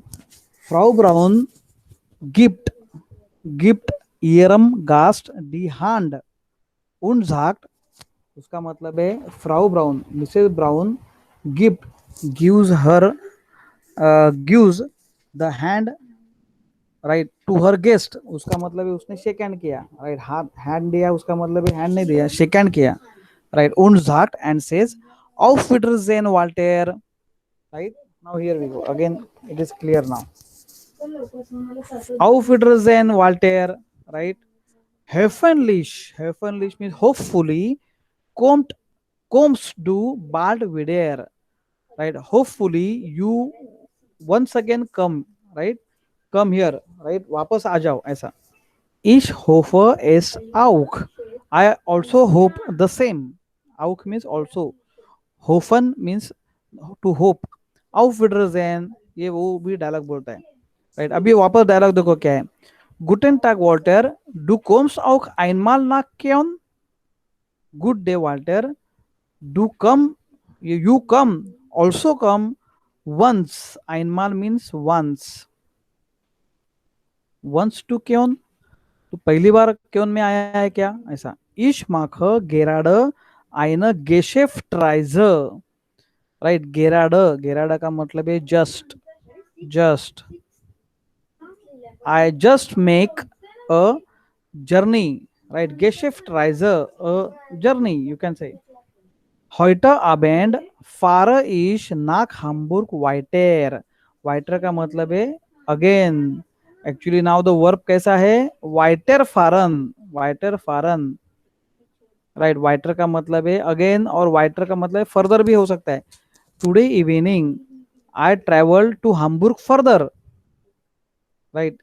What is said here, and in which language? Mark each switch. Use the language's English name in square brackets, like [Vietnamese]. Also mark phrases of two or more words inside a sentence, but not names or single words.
[German] Frau Braun gibt gibt ihrem Gast die Hand und sagt, [Hindi] उसका मतलब है फ्राउ ब्राउन, [English] Mrs. Brown gift gives her gives the hand, right, to her guest, [Hindi] उसका मतलब है उसने [English] shake hand [Hindi] किया, राइट. हाथ हैंड दिया, उसका मतलब है हैंड नहीं दिया, [English] shake hand [Hindi] किया, राइट. [German] und sagt [English] and says [German] auf Wiedersehen Walter, [English] right. Now here we go again, it is clear now. [German] Auf Wiedersehen Walter, [English] right. Hoffentlich means hopefully. [German] Kommt du bald wieder, [English] right. Hopefully you once again come, right, come here, right, [Hindi] वापस आ जाओ, ऐसा. [German] Ich hoffe es auch, [English] I also hope the same. Auch means also, hoffen means to hope. [German] Auf Wiedersehen, [Hindi] ये वो भी डायलॉग बोलता है, राइट. अभी वापस डायलॉग देखो क्या है. [German] Guten Tag Walter, du kommst auch einmal nach Köln. [English] Good day Walter, du come, you come, also come once. Einmal means once to Köln, [Hindi] तो पहली बार क्योन में आया है क्या, ऐसा. [German] Ich mache gerade eine Geschäftsreise, [English] राइट. [Hindi] गेराडा का मतलब है जस्ट. [English] I just make a journey, right. Geschäftsreise, a journey, you can say. [German] Heute Abend fahre ich nach Hamburg weiter. [Hindi] Weiter का मतलब है अगेन. [English] actually now the verb [Hindi] कैसा है, [German] weiter fahren, [English] right. [Hindi] वाइटर का मतलब है अगेन, और वाइटर का मतलब फर्दर भी हो सकता है. [English] today evening I travel to Hamburg further, right.